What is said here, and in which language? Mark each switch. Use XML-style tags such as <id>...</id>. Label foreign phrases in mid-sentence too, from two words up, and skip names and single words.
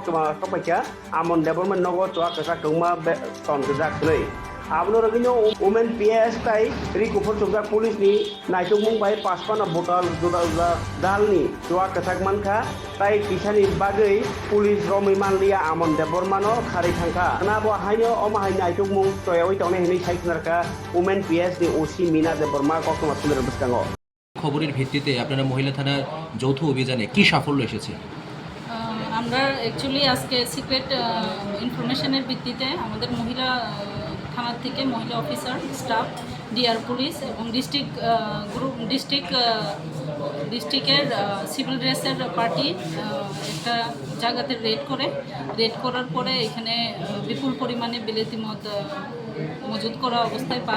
<trp>kapakya Amon Debbarma Nogo Chuak Kwchak Kwbangma ton kwchak nei Abno ragino Umen PS tai ri kufur tunjak pulis ni Chaitokmung Bai Aman botal dal ni Chuak Kwchak Mankha tai kisani bagai pulis Bwrwi manlia Amon Debbarma no khari thangka na bo haino oma hai Chaitokmung toyawi tone hini saiknarka Umen PS ni OC Mina Debbarma Kwbangma Chuak buskango</trp> <bn>খবরের ভিত্তিতে আপনারা মহিলা থানার যৌথ অভিযানে কি সাফল্য এসেছে? আমরা অ্যাকচুয়ালি আজকে</bn> <en>secret information</en> <bn>ভিত্তিতে আমাদের মহিলা থানার থেকে মহিলা</bn> <en>officer staff DR police</en> <bn>এবং ডিস্ট্রিক্টের</bn> <en>civil dress party</en> <bn>একটা জায়গাতে রেড করার পরে এখানে বিপুল পরিমাণে বিলেতি মদ মজুদ করা অবস্থায় পায়।</bn>